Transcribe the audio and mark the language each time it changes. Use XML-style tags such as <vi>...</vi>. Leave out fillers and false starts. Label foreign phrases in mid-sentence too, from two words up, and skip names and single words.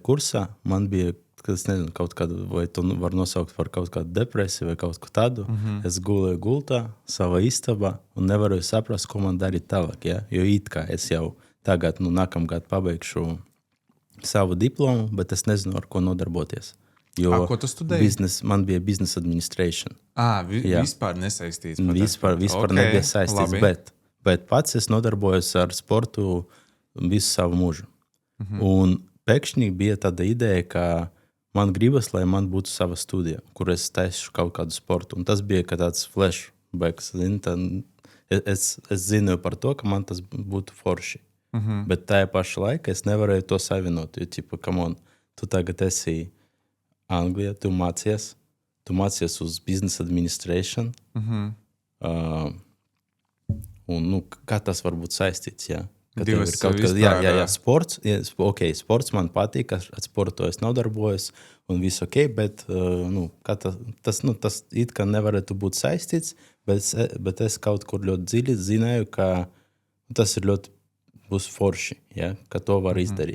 <lv>kursā, man bija es nezinu, kaut kādu, vai tu var nosaukt par kaut kādu depresiju vai kaut ko tādu. Es gulēju gultā savā istabā un nevaru saprast, ko man darīt tālāk. Ja? Jo it kā es jau tagad, nākamgad pabeigšu savu diplomu, bet es nezinu, ar ko nodarboties. Jo ko tu studēji? Man bija</lv> <en>business administration.</en> <lv>Vispār nesaistīts. Vispār okay, nebija saistīts, bet pats es nodarbojos ar sportu visu savu mūžu. Un pēkšņi bija tāda ideja, ka man gribas, lai man būtu sava studija, kur es taisu kaut kādu sportu. Un tas bija kā tāds flashbacks. Es zinu par to, ka man tas būtu forši. Bet tajā pašā laikā es nevarēju to savienot. Jo,</lv> <en>come on,</en> <lv>tu tagad esi Anglijā, tu mācies uz</lv> <en>business administration.</en> <lv>Un, kā tas var būt saistīts, jā? Divas sports. Sports man patīk, ar sportu es nodarbojos un viss ok, bet tas it kā nevarētu būt saistīts, bet es kaut kur ļoti dziļi zināju, ka tas ir ļoti būs forši, ja, ka to var izdarīt.</lv>